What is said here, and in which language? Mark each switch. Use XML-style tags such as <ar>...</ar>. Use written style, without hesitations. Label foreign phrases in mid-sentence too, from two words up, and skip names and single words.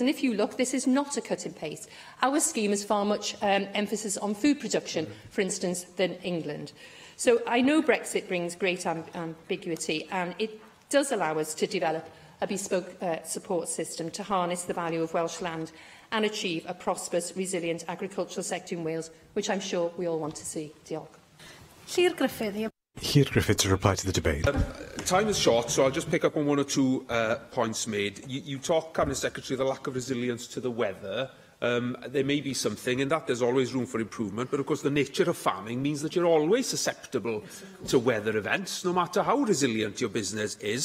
<en>And if you look, this is not a cut and paste. Our scheme has far much emphasis on food production, for instance, than England. So I know Brexit brings great ambiguity, and it does allow us to develop a bespoke support system to harness the value of Welsh land and achieve a prosperous, resilient agricultural sector in Wales, which I'm sure we all want to see. Diolch. Llyr Griffith. Llyr Griffith to reply to the debate. Time is short, so I'll just pick up on one or two points made. You talk, Cabinet Secretary, the lack of resilience to the weather. There may be something in that. There's always room for improvement. But, of course, the nature of farming means that you're always susceptible to weather events, no matter how resilient your business is.</en>